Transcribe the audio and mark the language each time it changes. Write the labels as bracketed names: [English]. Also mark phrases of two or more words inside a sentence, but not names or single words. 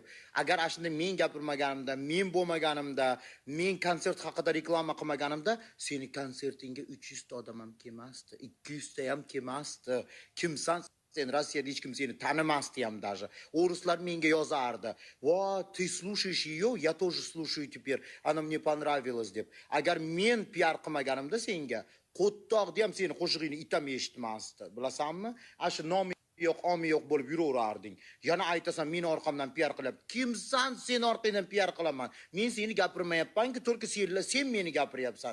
[Uzbek] Agar ashunda men gapirmaganimda, men bo'lmaganimda, men konsert haqida reklama qilmaganimda, seni konsertingga 300 ta odam ham kelmasdi, 200 ta ham kelmasdi. Kimsan? Sen Rossiyada hech kim seni tanimasdi ham даже. O'ruslar menga yozardi. [Russian] "Vo, ты слушаешь её, я тоже слушаю теперь. Она мне понравилась" deb. [Uzbek] Agar men PR qilmaganimda senga qo'ttoqda ham seni qo'shig'ingni itam eshitmasdi. Bilasanmi? Ashu nomi yo'q, omi yo'q bo'lib yuraverarding. Yana aytasan, meni orqamdan PR qilyapti. Kimsan sen orqangdan PR qilaman? Men seni gapirmayapman-ku, to'rki sen meni gapiryapsan.